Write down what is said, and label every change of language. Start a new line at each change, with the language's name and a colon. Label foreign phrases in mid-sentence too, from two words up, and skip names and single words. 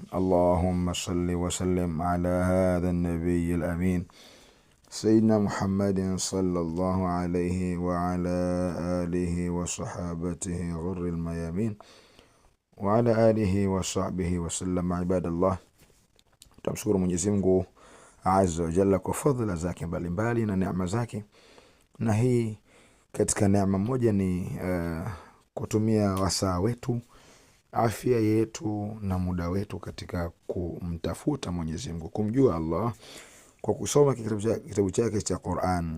Arabic: اللهم صل وسلم على هذا النبي الأمين سيدنا محمد صلى الله عليه وعلى آله وصحابته غر الميامين وعلى آله وصحبه وسلم. عباد الله,
Swahili: tumshukuru Mwenyezi Mungu
Arabic: عز وجل
Swahili: kwa fadhila zake mbalimbali na neema zake, na hii katika neema moja ni kutumia wasaa wetu, afya yetu na muda wetu katika kumtafuta Mwenyezi Mungu, kumjua Allah kwa kusoma kitabu chake cha Qur'an.